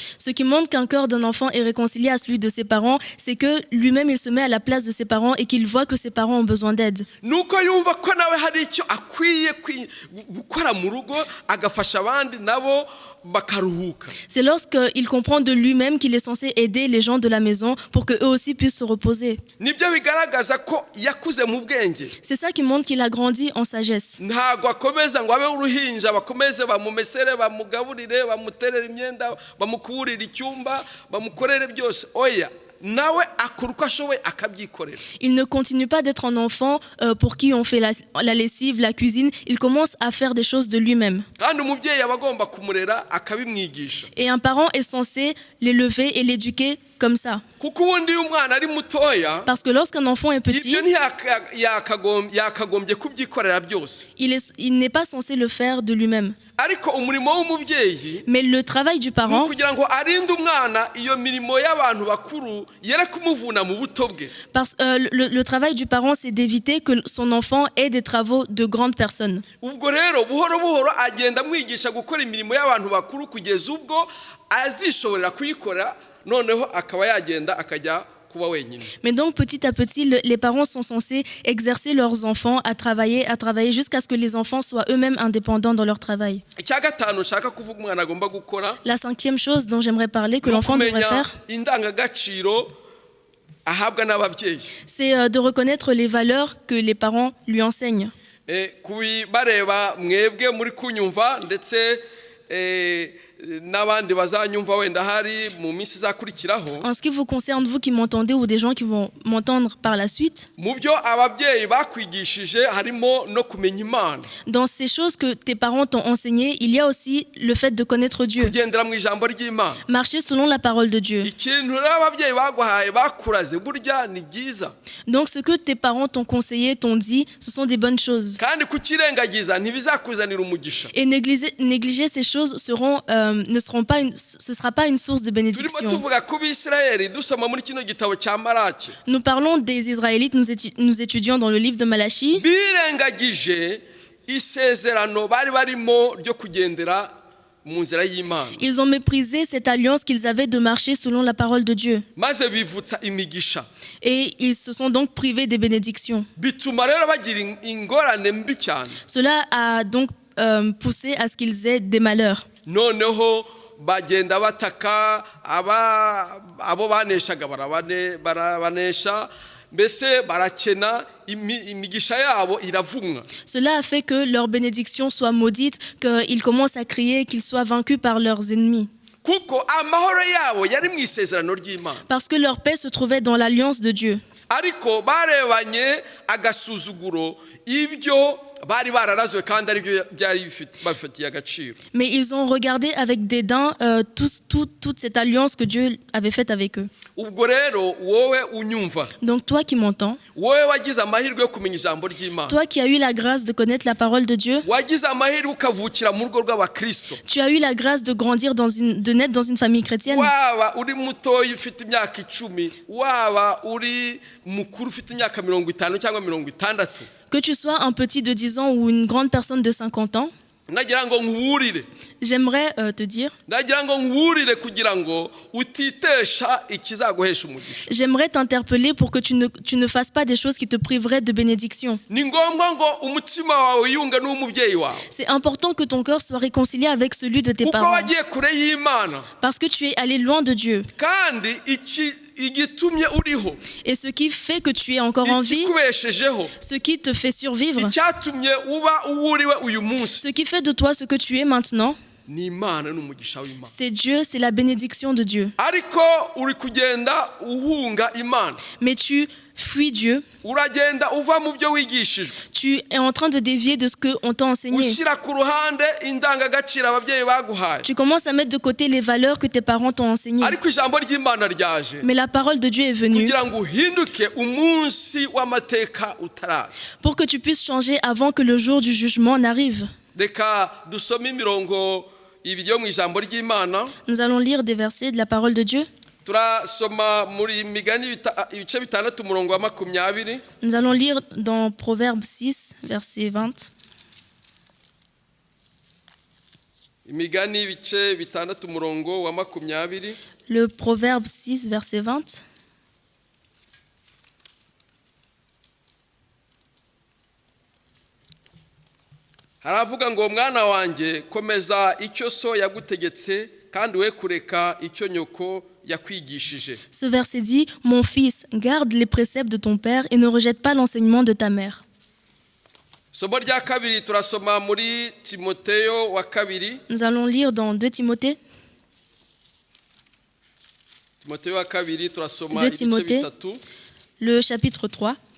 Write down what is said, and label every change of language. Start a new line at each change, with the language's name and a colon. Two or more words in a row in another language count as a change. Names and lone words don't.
French: Ce qui montre qu'un cœur d'un enfant est réconcilié à celui de ses parents, c'est que lui-même il se met à la place de ses parents et qu'il voit que ses parents ont besoin d'aide.
Kinyarwanda: Nuko yumva ko nawe hari icyo akwiye gukora mu rugo, agafasha abandi nabo bakaruhuka.
French: C'est lorsqu'il comprend de lui-même qu'il est censé aider les gens de la maison pour qu'eux aussi puissent se reposer.
Kinyarwanda: Nibyo bigaragaza ko yakuze mu bwenge.
French: C'est ça qui montre qu'il a grandi en sagesse.
Kinyarwanda: Ntago akomeza ngo abe uruhinja, bakomeze bamumesere, bamugaburire, bamuterere imyenda, bamukurire icyumba, bamukorere byose. Oya, nawe akora uko ashoboye akabyikorera.
French: Il ne continue pas d'être un enfant pour qui on fait la lessive, la cuisine. Il commence à faire des choses de lui-même.
Kinyarwanda: Kandi umubyeyi aba agomba kumurera akabimwigisha.
French: Et un parent est censé l'élever et l'éduquer comme ça.
Kinyarwanda: kuko ubundi iyo umwana ari mutoya
French: Parce que lorsqu'un enfant est petit,
Kinyarwanda: ibyo yakagombye kubyikorera byose,
French: il n'est pas censé le faire de lui-même.
Kinyarwanda: ariko umurimo w'umubyeyi
French: Mais le travail du
Kinyarwanda: ni
French: parent,
Kinyarwanda: ukugira ngo arinde umwana iyo mirimo y'abantu bakuru yere kumuvuna mu buto bwe.
French: le travail du parent, c'est d'éviter que son enfant ait des travaux de grandes personnes.
Kinyarwanda: Ubwo rero buhoro buhoro agenda amwigisha gukora imirimo y'abantu bakuru kugeza ubwo azishoborera kuyikora, noneho akaba yagenda akajya kuba wenyine.
French: Mais donc petit à petit, les parents sont censés exercer leurs enfants à travailler jusqu'à ce que les enfants soient eux-mêmes indépendants dans leur travail.
Kinyarwanda: Icya gatanu nshaka kuvuga umwana agomba gukora,
French: La 5e chose dont j'aimerais parler, que
Kinyarwanda: ni
French: l'enfant devrait
Kinyarwanda: ukumenya
French: faire,
Kinyarwanda: indangagaciro ahabwa n'ababyeyi.
French: c'est de reconnaître les valeurs que les parents lui enseignent.
Kinyarwanda: Kubibareba mwebwe muri kunyumva ndetse n'abandi bazanyumva wenda hari mu minsi izakurikiraho,
French: En ce qui vous concerne, vous qui m'entendez ou des gens qui vont m'entendre par la suite,
Kinyarwanda: mu byo ababyeyi bakwigishije harimo no kumenya Imana,
French: dans ces choses que tes parents t'ont enseignées, il y a aussi le fait de connaître Dieu,
Kinyarwanda: kugendera mu ijambo ry'Imana.
French: marcher selon la parole de Dieu.
Kinyarwanda: Ikintu rero ababyeyi baguhaye bakuraze burya ni byiza,
French: Donc ce que tes parents t'ont conseillé, t'ont dit, ce sont des bonnes choses.
Kinyarwanda: kandi kukirengagiza ntibizakuzanira umugisha.
French: Et négliger ces choses ce sera pas une source de
Kinyarwanda: Turimo
French: bénédiction.
Kinyarwanda: tuvuga ku Bisirayeli dusoma muri kino gitabo cya Malaki,
French: Nous parlons des Israélites, nous étudions dans le livre de Malachie.
Kinyarwanda: birengagije isezerano bari barimo ryo kugendera mu nzira y'Imana,
French: Ils ont méprisé cette alliance qu'ils avaient de marcher selon la parole de Dieu.
Kinyarwanda: maze bivutsa imigisha,
French: Et ils se sont donc privés des bénédictions.
Kinyarwanda: bituma rero bagira ingorane mbi cyane.
French: Cela a donc poussé à ce qu'ils aient des malheurs.
Kinyarwanda: Noneho bagenda bataka abo baneshaga barabanesha, mbese barakena, imigisha yabo iravumwa.
French: Cela a fait que leur bénédiction soit maudite, qu'ils commencent à crier, qu'ils soient vaincus par leurs ennemis.
Kinyarwanda: Kuko amahoro yabo yari mu isezerano ry'Imana,
French: Parce que leur paix se trouvait dans l'alliance de Dieu.
Kinyarwanda: ariko barebanye agasuzuguro ibyo bari bararazwe kandi ari byo byari bafitiye agaciro.
French: Mais ils ont regardé avec dédain toute cette alliance que Dieu avait faite avec eux.
Kinyarwanda: Ubwo rero wowe unyumva,
French: Donc toi qui m'entends,
Kinyarwanda: wowe wagize amahirwe yo kumenya ijambo ry'Imana,
French: toi qui as eu la grâce de connaître la parole de Dieu,
Kinyarwanda: wagize amahirwe ukavukira mu rugo rw'Abakristo,
French: tu as eu la grâce de grandir de naître dans une famille chrétienne,
Kinyarwanda: waba uri mutoya ufite imyaka 10, waba uri mukuru ufite imyaka 50 cyangwa 60,
French: que tu sois un petit de 10 ans ou une grande personne de 50 ans,
Kinyarwanda: nagira ngo nkuburire,
French: j'aimerais te dire,
Kinyarwanda: nagira ngo nkuburire kugira ngo utitesha ikizaguhesha umugisha.
French: j'aimerais t'interpeller pour que tu ne fasses pas des choses qui te priveraient de bénédiction.
Kinyarwanda: Ni ngombwa ngo umutima wawe yunge n'umubyeyi wawe,
French: C'est important que ton cœur soit réconcilié avec celui de tes
Kinyarwanda: kuko
French: parents,
Kinyarwanda: wagiye kure y'Imana,
French: parce que tu es allé loin de Dieu.
Kinyarwanda: kandi igitumye uriho,
French: Et ce qui fait que tu es encore en vie,
Kinyarwanda: ikikubeshejeho,
French: ce qui te fait survivre,
Kinyarwanda: icyatumye uba uwo uriwe uyu munsi,
French: ce qui fait de toi ce que tu es maintenant,
Kinyarwanda: ni Imana n'umugisha w'Imana.
French: c'est Dieu, c'est la bénédiction de Dieu.
Kinyarwanda: Ariko uri kugenda uhunga Imana,
French: Mais tu fuis Dieu,
Kinyarwanda: uragenda uva mu byo wigishijwe,
French: tu es en train de dévier de ce qu'on t'a enseigné.
Kinyarwanda: ushyira ku ruhande indangagaciro ababyeyi baguhaye,
French: Tu commences à mettre de côté les valeurs que tes parents t'ont enseignées.
Kinyarwanda: ariko ijambo ry'Imana ryaje
French: Mais la parole de Dieu est venue
Kinyarwanda: kugira ngo uhinduke umunsi w'amateka utaraza.
French: pour que tu puisses changer avant que le jour du jugement n'arrive.
Kinyarwanda: Reka dusome imirongo ibiri yo mu ijambo ry'Imana.
French: Nous allons lire des versets de la parole de Dieu.
Kinyarwanda: Turasoma muri Migani ibice 6 umurongo wa 20.
French: Nous allons lire dans Proverbe 6, verset 20.
Kinyarwanda: Imigani ibice 6 umurongo wa 20.
French: Le Proverbe 6, verset 20.
Kinyarwanda: Haravuga ngo mwana wanjye komeza icyo so yagutegetse kandi we kureka icyo nyoko yakwigishije.
French: Ce verset dit, mon fils, garde les préceptes de ton père et ne rejette pas l'enseignement de ta mère.
Kinyarwanda: Somo rya kabiri turasoma muri Timoteyo wa kabiri.
French: Nous allons lire dans 2 Timothée.
Kinyarwanda: Timoteyo wa kabiri turasoma
French: 2
Kinyarwanda: ibice
French: Timothée.
Kinyarwanda: 3.
French: Le chapitre 3.